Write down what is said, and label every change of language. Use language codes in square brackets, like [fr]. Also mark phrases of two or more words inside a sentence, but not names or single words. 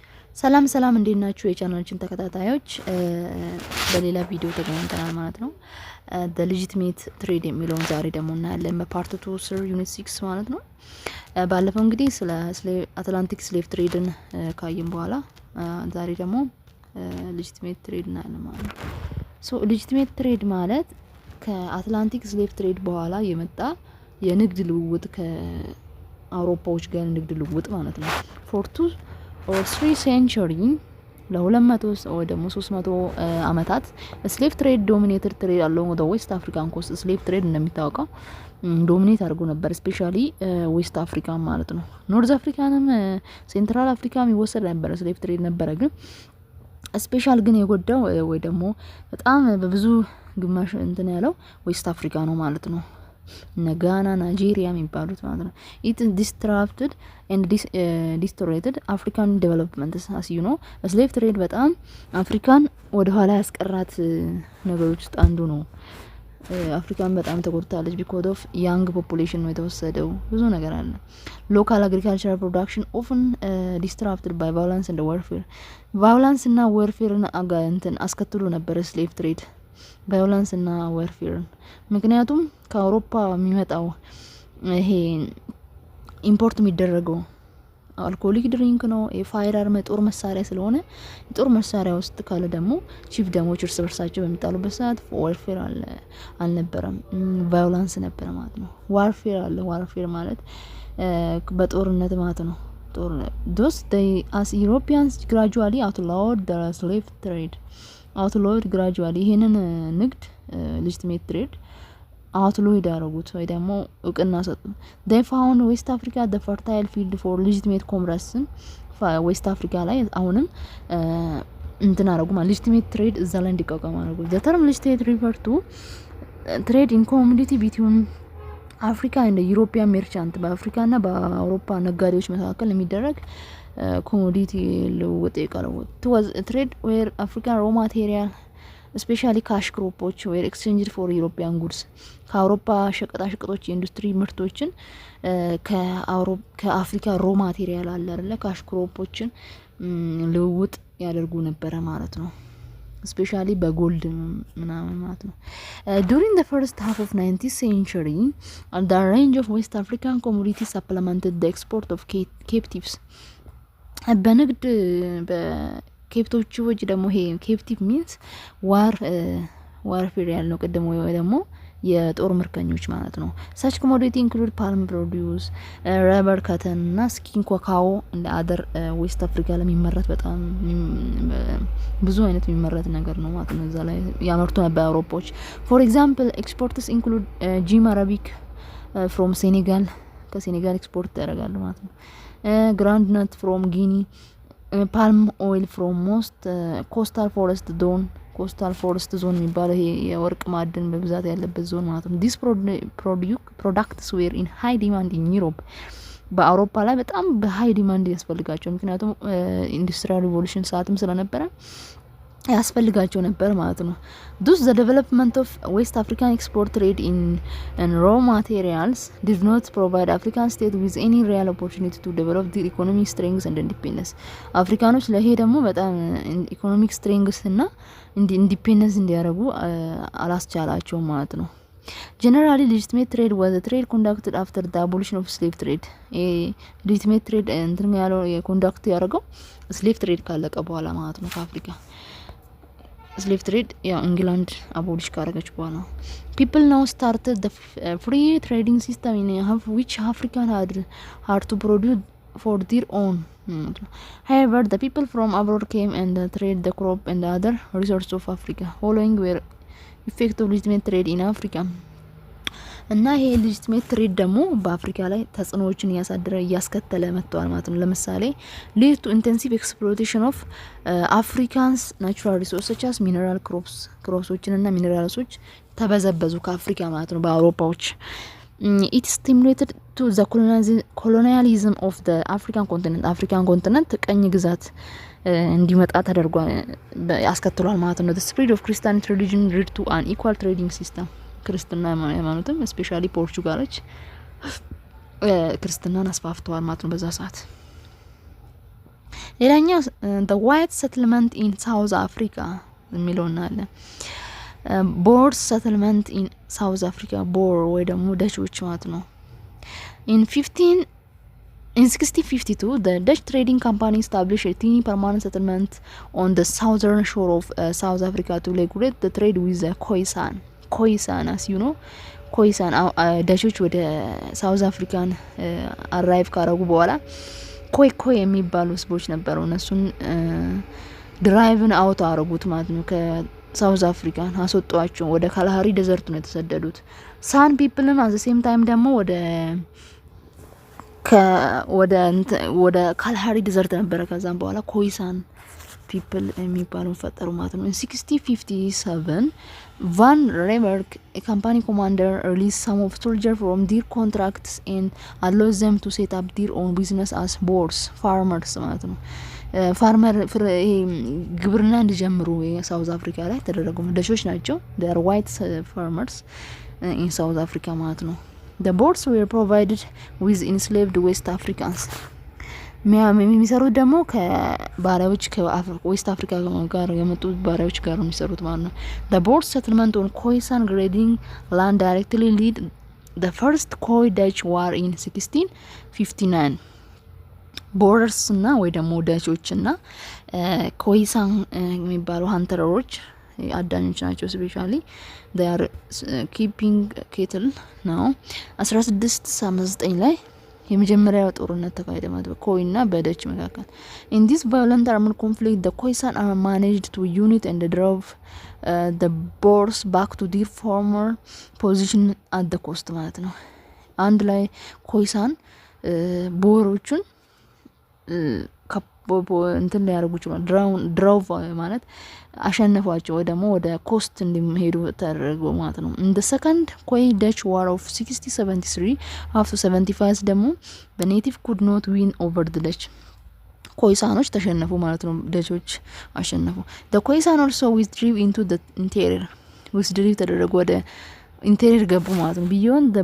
[am] ሰላም ሰላም እንዴት ናችሁ የቻናላችን ተከታታዮች በሌላ ቪዲዮ ተገናኝተናል ማለት ነው። [en] the legitimate trade [am] የሚለውን ዛሬ ደግሞ እናያለን በፓርት 2 ስር ዩኒት 6 ማለት ነው። ባለፈው እንግዲህ ስለ [en] Atlantic slave trade [am] ካየን በኋላ ዛሬ ደግሞ [en] legitimate trade [am] እናያለን ማለት ነው። ሶ [en] legitimate trade [am] ማለት ከአትላንቲክ [en] slave trade [am] በኋላ የመጣ የንግድ ልውውጥ ከአውሮፓዎች ጋር ንግድ ልውውጥ ማለት ነው። [en] for 2 or 3 century [am] ለ200 ወይ ደግሞ 300 አመታት [en] slave trade dominated trade along the west african [am] coast [en] slave trade [am] እንደሚታወቀው ዶሚኔት አድርጎ ነበር [en] especially West Africa [am] ማለት ነው። ኖርዝ አፍሪካንም ሴንትራል አፍሪካም ይወሰድ ነበር [en] slave trade [am] ነበረ ግን ስፔሻል ግን የጎዳው ወይ ደግሞ በጣም በብዙ ግማሽ እንትን ያለው ዌስት አፍሪካ ነው ማለት ነው። ጋና ናይጄሪያ የሚባሉት ማለት ነው። [en] it disrupted and distorted African development as you know slave trade [am] በጣም አፍሪካን ወደ ኋላ ያስቀራት ነገሮች ውስጥ አንዱ ነው። አፍሪካን በጣም ተጎድታለች [en] because of young population [am] ነው የተወሰደው ብዙ ነገር አለ። [en] local agricultural production often disrupted by violence and warfare violence እና warfare [am] እንትን አስከትሎ ነበር [en] slave trade violence እና warfare [am] ምክንያቱም ከአውሮፓ የሚመጣው ይሄ ኢምፖርት የሚደረገው [en] alcoholic drink [am] ነው [en] fire arm [am] ጦር መሳሪያ ስለሆነ ጦር መሳሪያ ውስጥ ካለ ደግሞ ቺፍ ደሞች እርስ በርሳቸው በሚጣሉበት ሰዓት ዋርፌር አልነበረም ቫዮላንስ ነበር ማለት ነው። ዋርፌር አለ ዋርፌር ማለት በጦርነት ማለት ነው። [en] those they as Europeans gradually outlawed the slave trade outlawed gradually [am] ይሄንን ንግድ [en] legitimate trade outlaw [am] ያደረጉት ወይ ደግሞ እውቅና ሰጡ። [en] they found West Africa the fertile field for legitimate commerce [am] ዌስት አፍሪካ ላይ አሁንም እንትን አደረጉ ማለት [en] legitimate trade [am] እዛ ላይ እንዲቋቋም አደረጉ። [en] the term legitimate refer to trade in commodity between አፍሪካ and European merchant [am] በአፍሪካና በአውሮፓ ነጋዴዎች መካከል የሚደረግ ኮሞዲቲ ልውውጥ ይቀርባል። [en] it was a trade where African raw material especially cash crops were exchanged for European goods [am] ከአውሮፓ ሸቀጣ ሸቀጦች የኢንዱስትሪ ምርቶችን ከአፍሪካ [en] raw material [am] አለ አይደለ [en] cash crops [am] ልውውጥ ያደርጉ ነበር ማለት ነው። especially በጎልድ ምናምን ማለት ነው። [en] during the first half of 19th century the range of West African commodities supplemented the export of captives [am] በንግድ በኬፕቶቹ ወጭ ደግሞ ይሄ [en] captive means [am] ዋርፌር ያለው ቀደም ወይ ደግሞ የጦር ምርኮኞች ማለት ነው። [en] such commodity include palm produce rubber cotton እና skin cacao and other west africa [am] ለሚመረት በጣም ብዙ አይነት የሚመረት ነገር ነው ማለት ነው። እዛ ላይ ያመርቱ ነበር አውሮፓዎች። [en] for example exports include gym arabic from Senegal [am] ከሴኔጋል ኤክስፖርት ያደርጋሉ ማለት ነው። [en] groundnut from Guinea palm oil from most coastal forest zone coastal forest zone [am] የሚባለው ይሄ የወርቅ ማዕድን በብዛት ያለበት ዞን ማለት ነው። [en] this products were in high demand in Europe [am] በአውሮፓ ላይ በጣም [en] high demand [am] ያስፈልጋቸው ምክንያቱም [en] industrial revolution [am] ሰዓትም ስለነበረ ያስፈልጋቸው ነበር ማለት ነው። [en] thus the development of West African export trade in raw materials did not provide African state with any real opportunity to develop their economic strength and independence [am] አፍሪካኖች ለሄ ደግሞ በጣም [en] economic strength [am] እና ኢንዲፔንደንስ እንዲያደርጉ አላስቻላቸው ማለት ነው። [en] generally legitimate trade was a trade conducted after the abolition of slave trade legitimate trade [am] እንትን ያለው የኮንዳክት ያደረገው [en] slave trade [am] ካለቀ በኋላ ማለት ነው። ከአፍሪካ [en] slave trade [am] ያው እንግላንድ አቦሊሽ ካደረገች በኋላ [en] people now started the free trading system in which African had to produce for their own however the people from abroad came and trade the crop and the other resources of Africa following were effect of legitimate trade in Africa [am] እና ይሄ [en] legitimate trade [am] ደግሞ በአፍሪካ ላይ ተጽዕኖዎችን ያስከተለ መጥቷል ማለት ነው። [en] ለምሳሌ lead to intensive exploitation of Africans natural resources such as mineral crops [am] እና ሚነራልሶች ተበዘበዙ ከአፍሪካ ማለት ነው [en] በአውሮፓዎች። it stimulated to the colonialism of the African continent [am] ቀኝ ግዛት እንዲመጣ ተደርጓል ያስከትሏል ማለት ነው። [en] the spread of Christian religion led to an equal trading system [am] ክርስትና ሃይማኖትም ስፔሻሊ ፖርቹጋሎች ክርስትናን አስፋፍተዋል ማለት ነው በዛ ሰዓት። ሌላኛው [en] the white settlement in South Africa [am] የሚለውና አለ ቦር [en] settlement in South Africa [am] ቦር ወይ ደግሞ ደቾች ማለት ነው in [en] 1652 the Dutch trading company established a tiny permanent settlement on the southern shore of South Africa to regulate the trade with the Khoisan as you know [am] ኮይሳን ዳቾች ወደ ሳውዝ አፍሪካን አራይቭ ካረጉ በኋላ ኮይ የሚባሉ ህዝቦች ነበሩ እነሱን [en] driven out [am] አረጉት ማለት ነው ከሳውዝ አፍሪካን አስወጧቸው ወደ ካላሃሪ ዴዘርት ነው የተሰደዱት ሳን ፒፕልም [en] at the same time ደግሞ [am] ወደ ካላሃሪ ዴዘርት ነበረ ከዛም በኋላ ኮይሳን [en] people [am] የሚባሉን ፈጠሩ ማለት ነው [en] in 1657 Van Riebeeck a company commander released some of soldiers from their contracts and allowed them to set up their own business as boers farmers [am] ማለት ነው ፋርመር ግብርና እንዲጀምሩ የሳውዝ አፍሪካ ላይ ተደረጉ ደሾች ናቸው [en] they are white farmers in South Africa [am] ማለት ነው [en] the boers were provided with enslaved West [am] Africans የሚሰሩት ደግሞ ከባሪያዎች ከዌስት አፍሪካ ጋር የመጡ ባሪያዎች ጋር ነው የሚሰሩት ማለት ነው [en] the board settlement on Khoisan grading land directly lead the first Khoi Dutch war in 1659 [am] ቦርደርስ እና ወይ ደግሞ ዳቾችና ኮይሳን የሚባሉ ሃንተሮች አዳኞች ናቸው ስፔሻሊ [en] they are keeping cattle now [am] 1679 ላይ የመጀመሪያው ጦርነት ተካሄደ ማለት ነው ኮይና በደች መካከል [en] in this violent armed conflict the Khoisan are managed to unite and drove the Boers back to their former position at the coast [am] ማለት ነው አንድ ላይ ኮይሳን ቦሮቹን እንትን ላይ ያርጉ ይችላል ድራው ማለት አሸነፏቸው ወይ ደግሞ ወደ ኮስት እንዲሄዱ ተደረገ ማለት ነው [en] in the second Khoi Dutch war of 1673 after 75 [am] ደግሞ [en] the native could not win over the Dutch [am] ኮይሳኖች ተሸነፉ ማለት ነው ደቾች አሸነፉ [en] the Khoisan also withdrew into the interior withdrew [am] ተደረጉ ወደ ኢንቴሪየር ገቡ ማለት ነው [en] beyond the